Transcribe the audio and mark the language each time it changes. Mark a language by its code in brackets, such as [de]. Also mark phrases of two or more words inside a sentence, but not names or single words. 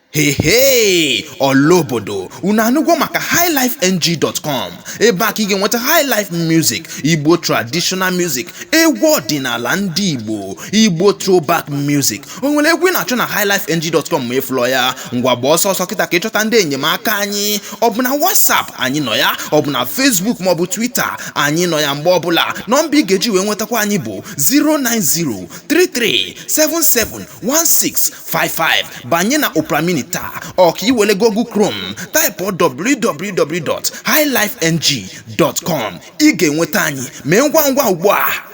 [ig] Hey, hey, ọla obodo, unu anụgwo maka highlifeng dot com? Ebe a ka ị ga-enweta [en] high life music, Igbo traditional music, [ig] egwu ọdịnala ndị Igbo, [en] Igbo throwback music. [ig] O nwere egwu ị na-achọ na highlifeng dot com ma ị fụlọ ya? Ngwa gba ọsọ ọsọ kịta ka ị chọta ndị enyemaka anyị. Ọ bụ na WhatsApp anyị nọ ya, ọ bụ na Facebook ma ọ bụ Twitter anyị nọ ya mgbe ọbụla. Nọmba ị ga-eji wee nwetakwa anyị bụ zero nine zero three three seven seven one six five five. Banye na Opera Mini taa, ọ ka i wele Google Chrome, [en] type W W W dot highlifeng dot com. [ig] Ị ga-enweta anyị, mee ngwa ngwa ugbu a.